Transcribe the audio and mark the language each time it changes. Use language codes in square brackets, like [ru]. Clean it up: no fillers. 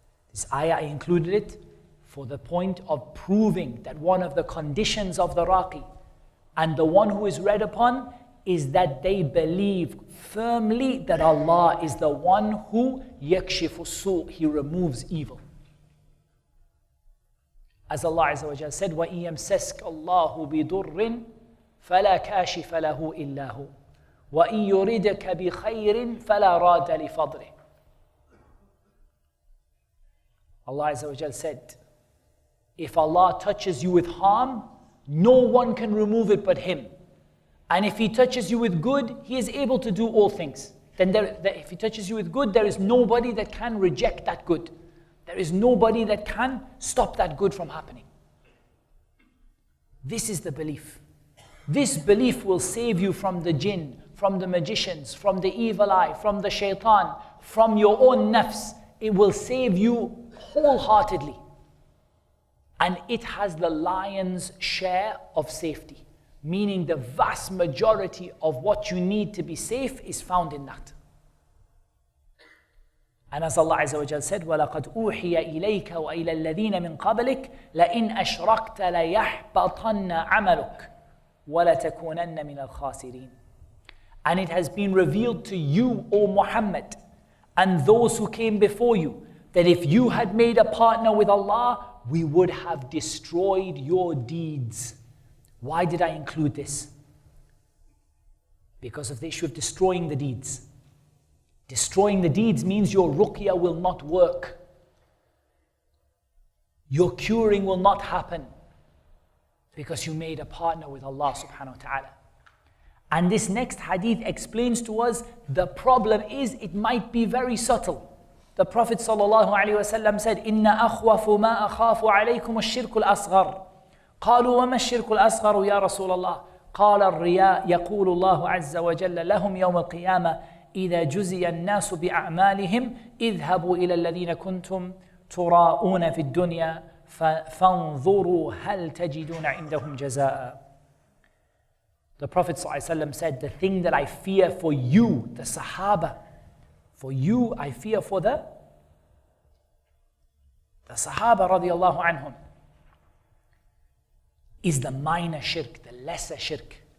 [en] This ayah, I included it for the point of proving that one of the conditions of the raqi and the one who is read upon is that they believe firmly that Allah is the one who [ar] yakshifu su', [en] He removes evil. As Allah Azza wa Jalla said, [ar] وَإِن يَمْسَسْكَ اللَّهُ بِضُرٍّ فَلَا كَاشِفَ لَهُ إِلَّا هُ وَإِن يُرِدْكَ بِخَيْرٍ فَلَا رَادَ لِفَضْلِهِ. [en] Allah Azza wa Jalla said, if Allah touches you with harm, no one can remove it but Him. And if He touches you with good, He is able to do all things. Then if He touches you with good, there is nobody that can reject that good. There is nobody that can stop that good from happening. This is the belief. This belief will save you from the jinn, from the magicians, from the evil eye, from the shaitan, from your own nafs. It will save you wholeheartedly. And it has the lion's share of safety, meaning the vast majority of what you need to be safe is found in that. And as Allah Azza wa Jal said, [ar] وَلَقَدْ أُوحِيَ إِلَيْكَ وَإِلَى الَّذِينَ مِنْ قَبْلِكَ لَإِنْ أَشْرَكْتَ لَيَحْبَطَنَّ عَمَلُكَ وَلَتَكُونَنَّ مِنَ الْخَاسِرِينَ. [en] And it has been revealed to you, O Muhammad, and those who came before you, that if you had made a partner with Allah, we would have destroyed your deeds. Why did I include this? Because of the issue of destroying the deeds. Destroying the deeds means your ruqyah will not work. Your curing will not happen because you made a partner with Allah subhanahu wa ta'ala. And this next hadith explains to us the problem is it might be very subtle. The Prophet sallallahu alaihi wasallam said, [ar] إِنَّ أَخْوَفُ مَا أَخَافُ عَلَيْكُمُ الشِّرْكُ الْأَصْغَرُ قالوا وما الشرك الأصغر يا رسول الله قال الرياء يقول الله عز وجل لهم يوم القيامة إذا جزي الناس بأعمالهم اذهبوا إلى الذين كنتم تراءون في الدنيا فانظروا هل تجدون عندهم جزاء. [en] The Prophet ﷺ said, the thing that I fear for you, the Sahaba, for you I fear for the Sahaba radiallahu anhum, is the minor shirk, the lesser shirk.